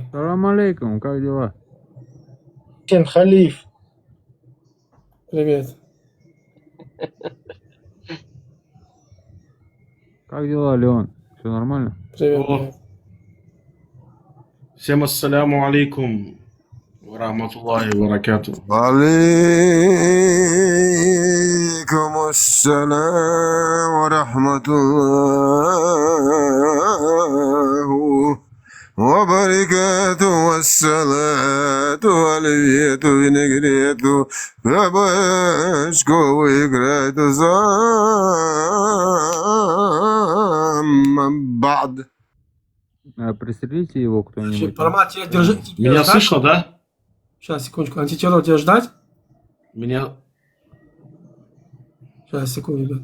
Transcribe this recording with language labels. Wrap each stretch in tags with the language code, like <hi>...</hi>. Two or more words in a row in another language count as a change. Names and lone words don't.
<ar>سلام عليكم,</ar> <ru>как дела? Кен Халиф. Привет. Как дела, Леон? Все нормально? Привет.</ru> <ar>Всем السلام عليكم ورحمة الله وبركاته. عليكم السلام ورحمة الله وبركاته والصلاة عليكم</ar> <ru>винегрету бабашку играет бад. Пристрелите его кто-нибудь. Формат тебя держи. Меня слышно, да? Сейчас, секундочку. Антитеррор тебя ждать? Меня... Сейчас, секунду, ребят.</ru>